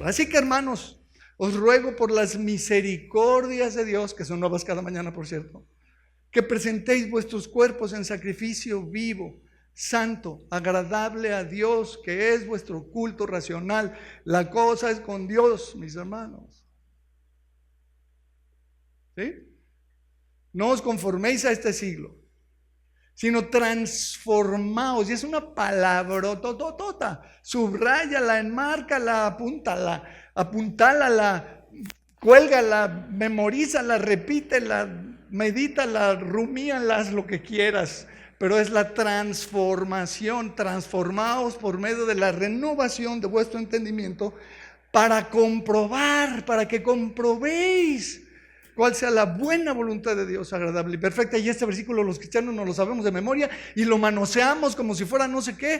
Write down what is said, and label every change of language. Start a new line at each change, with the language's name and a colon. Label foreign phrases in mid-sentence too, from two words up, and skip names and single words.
Spanish: Así que, hermanos, os ruego por las misericordias de Dios, que son nuevas cada mañana, por cierto, que presentéis vuestros cuerpos en sacrificio vivo, santo, agradable a Dios, que es vuestro culto racional. La cosa es con Dios, mis hermanos. ¿Sí? No os conforméis a este siglo, sino transformaos. Y es una palabra tototota. Subráyala, enmárcala, apuntálala, cuélgala, memorízala, repítela, medítala, rumíala, haz lo que quieras. Pero es la transformación. Transformaos por medio de la renovación de vuestro entendimiento para comprobar, para que comprobéis cuál sea la buena voluntad de Dios, agradable y perfecta. Y este versículo los cristianos no lo sabemos de memoria y lo manoseamos como si fuera no sé qué.